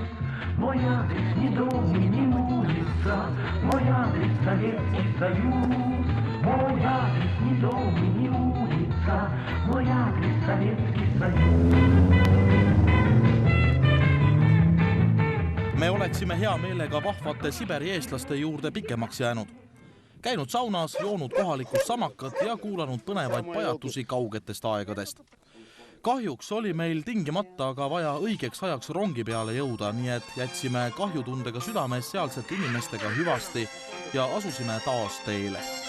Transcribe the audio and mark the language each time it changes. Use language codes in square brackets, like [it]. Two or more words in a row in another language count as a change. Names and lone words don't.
[ru] Мой адрес не дом и не улица, мой адрес Советский Союз. Мой адрес не дом и не улица, мой адрес Советский Союз. [et] Me oleksime hea meelega vahvate Siberi eestlaste juurde pikemaks jäänud. Käinud saunas, joonud kohalikust samakat ja kuulanud põnevaid pajatusi kaugetest aegadest. Kahjuks oli meil tingimata aga vaja õigeks ajaks rongi peale jõuda, nii et jätsime kahjutundega südames sealsete inimestega hüvasti ja asusime taas teele.